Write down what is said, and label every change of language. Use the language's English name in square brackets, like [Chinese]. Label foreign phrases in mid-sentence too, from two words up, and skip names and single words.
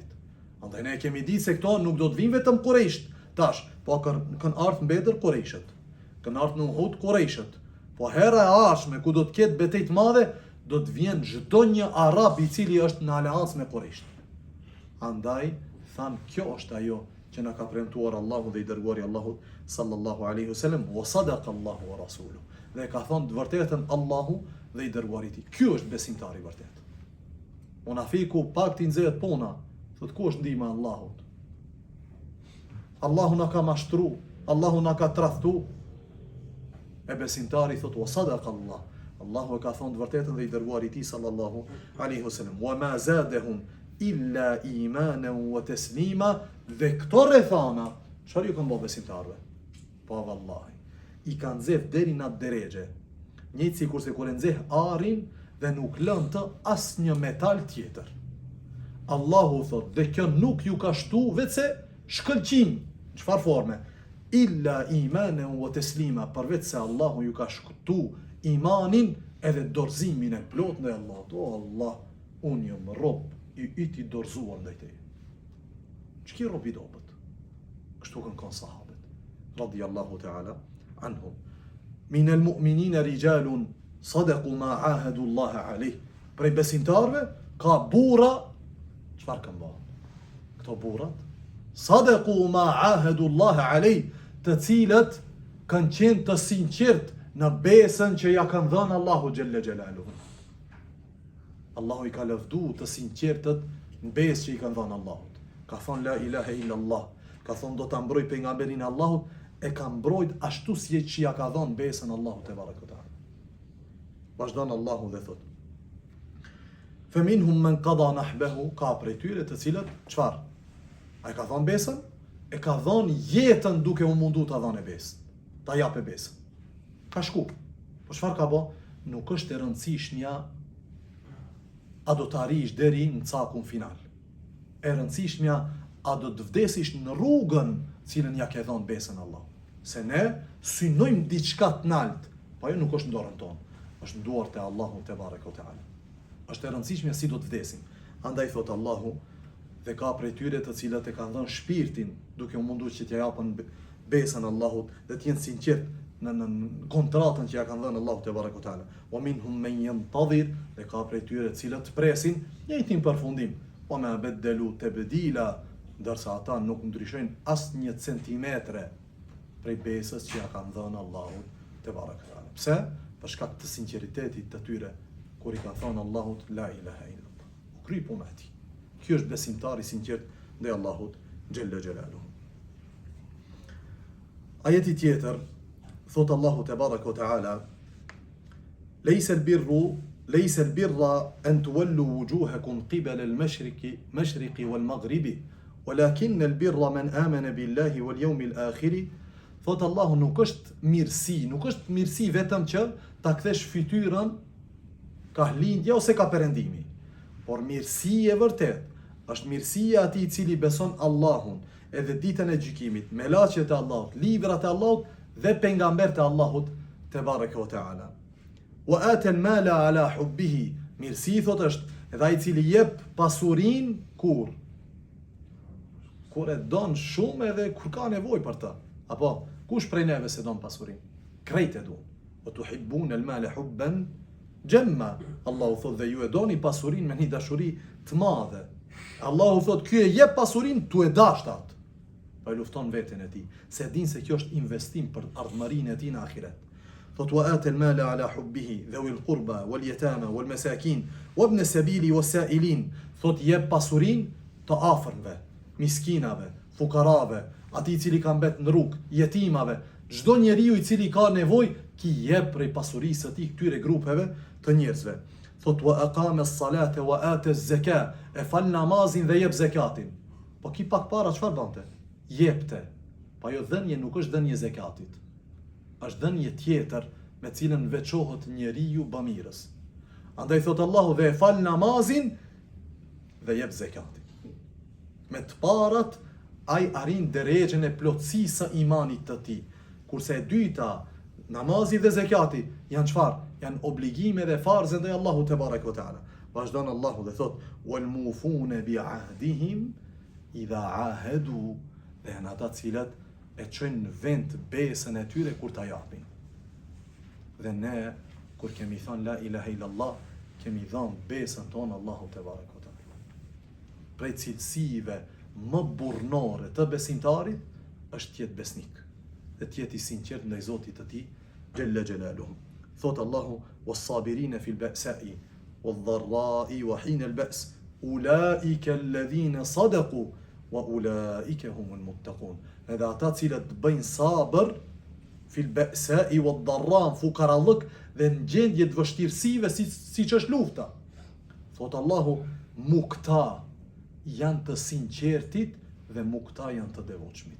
[Albanian] Andaj ne kemi ditë se këto nuk do të vinë vetëm Kurejsht tash, po kanë ardhur në Bedër Kurejsht, kanë ardhur në Uhud Kurejsht. Po hera e ardhshme ku do të ketë betejë të madhe, do të vjen çdo një arab i cili është në aleancë me Kurejsht. Andaj thanë kjo është ajo që na ka premtuar Allahu dhe i dërguari Allahut [Arabic] صلى الله عليه وسلم, وصدق الله ورسوله. [Albanian] Dhe ka thonë të vërtetën Allahu dhe i dërguari i tij. Ky është besimtari i vërtet. Munafiku pak ti nxehet puna, thot ku është ndihma e Allahut? Allahu na ka mashtru, Allahu na ka tradhtu. E besimtari thot [Arabic] وصدق الله. [Albanian] Allahu e ka thonë të vërtetën dhe i dërguari i tij [Arabic] صلى الله عليه وسلم. وما زادهم إلا إيمانا وتسليما. [Albanian] Dhe këto rrethana, çfarë ju kanë bërë besimtarëve? Po vallahi, i kanë nxeh deri në atë deregje. Njëjtë sikurse kur e nxeh arin dhe nuk lën të asnjë metal tjetër. Allahu thot, dhe kjo nuk ju ka shtu vetëse shkëlqim. Çfarë forme? [Arabic] إلا إيمانا وتسليما, [Albanian] përveç se Allahu ju ka shtu imanin edhe dorëzimin e plot ndaj Allahut. O Allah, unë jam rob i yt i dorëzuar ndaj teje. Ç'ki rob i dobët? Kështu kanë sahabët [Arabic] رضي الله تعالى عنهم. من المؤمنين رجال صدقوا ما عاهدوا الله عليه. [Albanian] Prej besimtarëve ka burra, çfarë kanë bërë? Këto burrat [Arabic] صدقوا ما عاهدوا الله عليه, [Albanian] të cilët kanë qenë të sinqert në besën që ja kanë dhënë Allahu [Arabic] جل جلاله. [Albanian] Allahu i ka lëvdu të sinqertët në besë që i kanë dhënë Allahut. Ka thonë [Arabic] لا إله إلا الله, [Albanian] ka thonë do ta mbroj pejgamberin e Allahut, e ka mbrojt ashtu si që ja ka dhënë besën Allahu [Arabic] تبارك. [Albanian] Vazhdon Allahu dhe thot: [Arabic] "فمنهم من قضى نحبه", [Albanian] ka prej tyre të cilët çfarë? Ai ka dhënë besën, e ka dhënë jetën duke u mundu ta dhënë besën, ta japë besën. Ka shku. Po çfarë ka bë? Nuk është e rëndësishmja a do të arrish deri në cakun final. E rëndësishmja a do të vdesish në rrugën cilën ja ke dhënë besën Allah. Se ne synojmë diçka të lartë, po ajo nuk është në dorën tonë, është në duart e Allahut [Arabic] تبارك وتعالى. [Albanian] Është e rëndësishme si do të vdesim. Andaj thot Allahu, dhe ka prej tyre të cilat e kanë dhënë shpirtin duke u munduar që t'ja japën besën Allahut dhe të jenë sinqert në kontratën që ja kanë dhënë Allahu [Arabic] تبارك وتعالى. ومنهم من ينتظر, [Albanian] dhe ka prej tyre të cilat presin njëjtin përfundim. [Arabic] وما بدلوا تبديلا, [Albanian] ndërsa ata nuk ndryshojnë as një centimetre prej besës që ja kanë dhënë Allahu [Arabic] تبارك وتعالى. [Albanian] Pse? Për shkak të sinqeritetit të tyre kur i ka thënë Allahut [Arabic] لا إله إلا الله. [Albanian] U kry puna e tij. Ky është besimtari sinqert ndaj Allahut [Arabic] جل جلاله. [Albanian] Ajeti tjetër thot Allahu [Arabic] تبارك وتعالى ليس البر أن تولوا وجوهكم قبل المشرق والمغرب ولكن البر من آمن بالله واليوم الآخر." [Albanian] Thot Allahu, nuk është mirësi vetëm që ta kthesh fytyrën ka lindja ose ka perëndimi. Por mirësia e vërtet është mirësia atij i cili beson Allahun, edhe ditën e gjykimit, melaqet e Allahut, librat e Allahut dhe pejgambert e Allahut [Arabic] تبارك وتعالى. وآتى المال على حبه, [Albanian] mirësi thot është edhe ai i cili jep pasurinë kur e don shumë edhe kur ka nevojë për të. Apo kush prej neve se don pasurinë? Krejt e duan. [Arabic] وتحبون المال حبا جما. [Albanian] Allahu thot dhe ju e doni pasurinë me një dashuri të madhe. Allahu thot ky e jep pasurinë tu e dashtat. Po e lufton veten e tij, se din se kjo është investim për ardhmërinë e tij në ahiret. [Arabic] Thot وآتى المال على حبه ذوي القربى واليتامى والمساكين وابن السبيل والسائلين. [Albanian] Thot jep pasurinë të afërmve, miskinave, fukarave, atij i cili ka mbet në rrugë, jetimave, çdo njeriu i cili ka nevojë, ki jep prej pasurisë së tij këtyre grupeve të njerëzve. Thot [Arabic] وأقام الصلاة وآتى الزكاة, [Albanian] e fal namazin dhe jep zakatin. Po ki pak para çfarë bante? Jepte. Po ajo dhënje nuk është dhënje zakatit. Është dhënje tjetër me cilën veçohet njeriu bamirës. Andaj thot Allahu, dhe e fal namazin dhe jep zakatin. Me të parat ai arrin derexhen e plotësisë së imanit të tij. Kurse e dyta, namazi dhe zakati janë çfarë? Janë obligime dhe farze ndaj Allahut [Arabic] تبارك وتعالى. [Albanian] Vazhdon Allahu dhe thot: [Arabic] "والموفون بعهدهم إذا عاهدوا", [Albanian] dhe janë ata cilat e çojnë në vend besën e tyre kur ta japin. Dhe ne kur kemi thënë [Arabic] لا إله إلا الله, [Albanian] kemi dhënë besën tonë Allahut [Arabic] تبارك وتعالى. [Albanian] Prej cilësive më burrnore të besimtarit është të jetë besnik dhe të jetë i sinqert ndaj Zotit të tij [Arabic] جل جلاله. [Albanian] Thot Allahu: [Arabic] "والصابرين في البأساء والضراء وحين البأس أولئك الذين صدقوا وأولئك هم المتقون." [Albanian] Edhe ata cilët bëjnë sabër [Arabic] في البأساء والضراء, [Albanian] fukarallëk dhe në gjendje të vështirësive siç është lufta. Thot Allahu, këta janë të sinqertit dhe këta janë të devotshmit.